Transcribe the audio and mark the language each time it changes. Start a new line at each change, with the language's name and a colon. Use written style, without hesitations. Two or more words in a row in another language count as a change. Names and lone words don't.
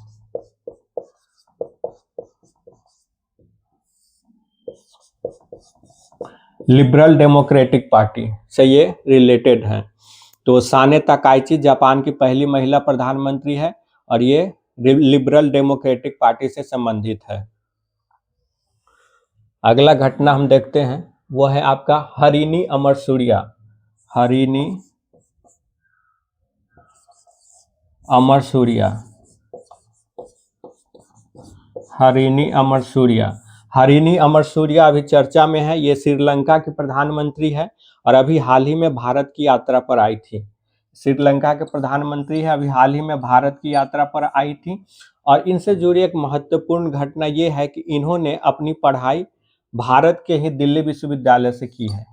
Hindi: लिबरल डेमोक्रेटिक पार्टी से ये रिलेटेड है। तो साने तकाइची जापान की पहली महिला प्रधानमंत्री है और ये लिबरल डेमोक्रेटिक पार्टी से संबंधित है। अगला घटना हम देखते हैं वो है आपका हरिनी अमरसूरिया। अमरसूरिया, हरिनी अमरसूरिया। हरिनी अमरसूरिया अभी चर्चा में है। ये श्रीलंका की प्रधानमंत्री है और अभी हाल ही में भारत की यात्रा पर आई थी। श्रीलंका के प्रधानमंत्री है, अभी हाल ही में भारत की यात्रा पर आई थी। और इनसे जुड़ी एक महत्वपूर्ण घटना ये है कि इन्होंने अपनी पढ़ाई भारत के ही दिल्ली विश्वविद्यालय से की है।